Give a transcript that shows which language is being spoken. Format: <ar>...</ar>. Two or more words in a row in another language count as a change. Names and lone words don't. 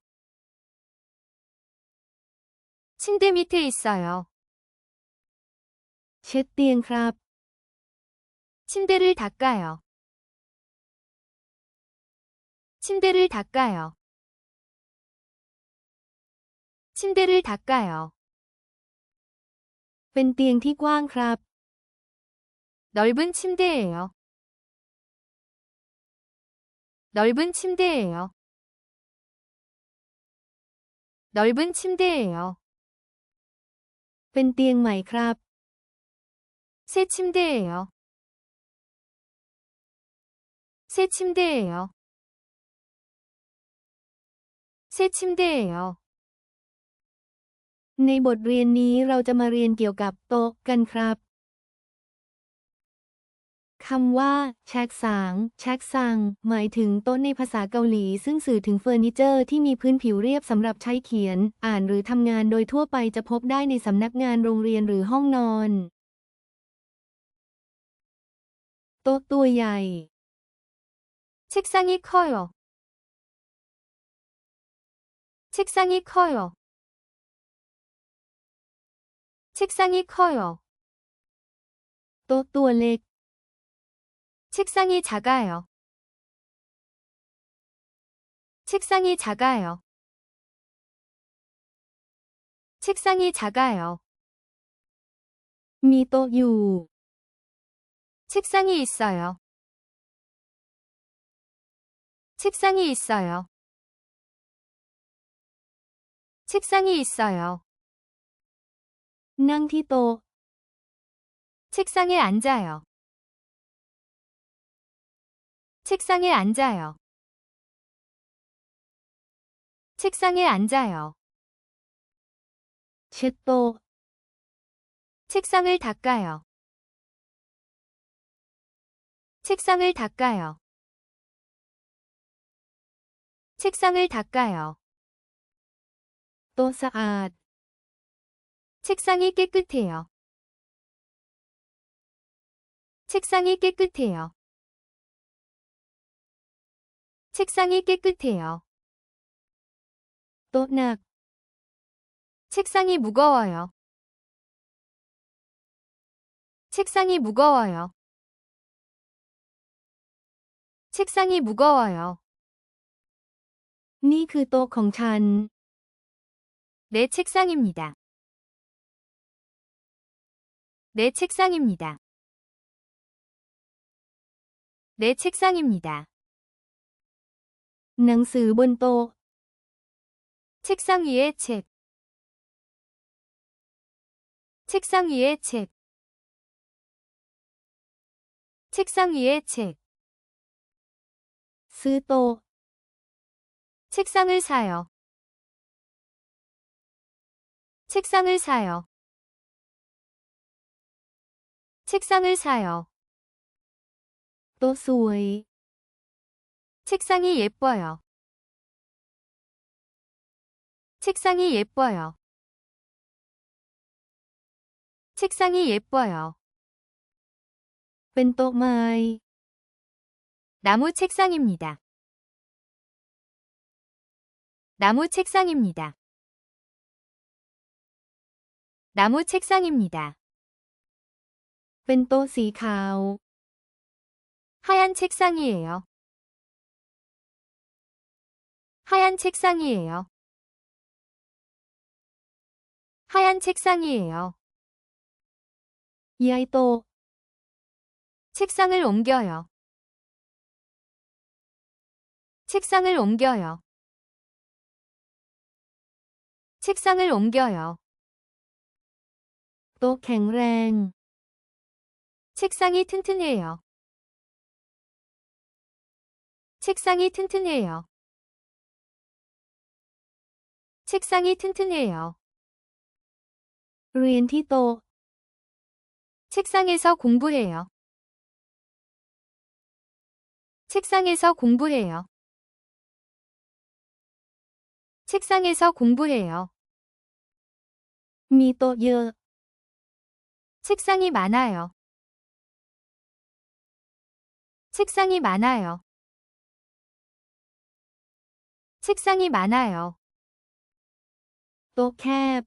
<ko>침대 밑에 있어요.</ko> <th>เช็ดเตียงครับ</th> <ko>침대를 닦아요. 침대를 닦아요. 침대를 닦아요.</ko> <th>เป็นเตียงที่กว้างครับ</th> <ko>넓은 침대예요. 넓은 침대예요. 넓은 침대예요.</ko> <th>เป็นเตียงใหม่ครับ</th> <ko>새 침대예요. 새 침대예요. 새 침대예요.</ko> <th>ในบทเรียนนี้เราจะมาเรียนเกี่ยวกับโต๊ะกันครับคำว่าแชกสางแชกซังหมายถึงโต๊ะในภาษาเกาหลีซึ่งสื่อถึงเฟอร์นิเจอร์ที่มีพื้นผิวเรียบสำหรับใช้เขียนอ่านหรือทำงานโดยทั่วไปจะพบได้ในสำนักงานโรงเรียนหรือห้องนอนโต๊ะตัวใหญ่</th> <ko>책상이 커요. 책상이 커요. 책상이 커요.</ko> <th>โต๊ะตัวเล็ก</th> <ko>책상이 작아요. 책상이 작아요. 책상이 작아요.</ko> <th>มีโต๊ะอยู่</th> <ko>책상이 있어요. 책상이 있어요. 책상이 있어요.</ko> <th>นั่งที่โต๊ะ</th> <ko>책상에 앉아요. 책상에 앉아요. 책상에 앉아요.</ko> <th>เช็ดโต๊ะ</th> <ko>책상을 닦아요. 책상을 닦아요. 책상을 닦아요.</ko> <th>โต๊ะสะอาด</th> <ko>책상이 깨끗해요. 책상이 깨끗해요. 책상이 깨끗해요.</ko> <th>โต๊ะหนัก</th> <ko>책상이 무거워요. 책상이 무거워요. 책상이 무거워요.</ko> <th>นี่คือโต๊ะของฉัน</th> <ko>내 책상입니다. 내 책상입니다. 내 책상입니다.</ko> <th>หนังสือบนโต๊ะ</th> <ko>책상 위에 책. 책상 위에 책. 책상 위에 책.</ko> <th>ซื้อโต๊ะ</th> <ko>책상을 사요. 책상을 사요. 책상을 사요.</ko> <th>โต๊ะสวย</th> <ko>책상이 예뻐요. 책상이 예뻐요. 책상이 예뻐요.</ko> <th>เป็นโต๊ะไม้</th> <ko>나무 책상입니다. 나무 책상입니다. 나무 책상입니다.</ko> <th>เป็นโต๊ะสีขาว</th> <ko>하얀 책상이에요. 하얀 책상이에요. 하얀 책상이에요.</ko> <th>ย้ายโต๊ะ</th> <ko>책상을 옮겨요. 책상을 옮겨요. 책상을 옮겨요.</ko> <th>โต๊ะแข็งแรง</th> <ko>책상이 튼튼해요. 책상이 튼튼해요. 책상이 튼튼해요.</ko> <th>เรียนที่โต๊ะ</th> <ko>책상에서 공부해요. 책상에서 공부해요. 책상에서 공부해요.</ko> <th>มีโต๊ะเยอะ</th> <ko>책상이 많아요. 책상이 많아요. 책상이 많아요.</ko> <th>โต๊ะแคบ</th>